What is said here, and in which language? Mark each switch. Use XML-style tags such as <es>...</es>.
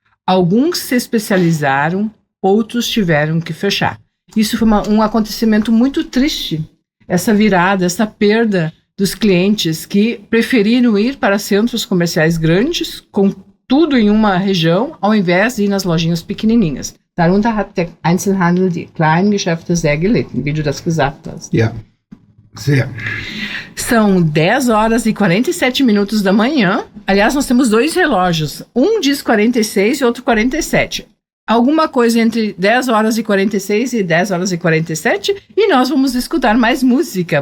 <pt>Alguns se especializaram, outros tiveram que fechar. Isso foi um acontecimento muito triste, essa virada, essa perda dos clientes que preferiram ir para centros comerciais grandes, com tudo em uma região, ao invés de ir nas lojinhas pequenininhas.</pt> <de>Darunter hat der Einzelhandel, die kleinen Geschäfte sehr gelitten, wie du das gesagt hast. Ja, sehr.</de> <pt>São 10 horas e 47 minutos da manhã. Aliás, nós temos dois relógios. Um diz 46 e outro 47. Alguma coisa entre 10 horas e 46 e 10 horas e 47. E nós vamos escutar mais música.</pt>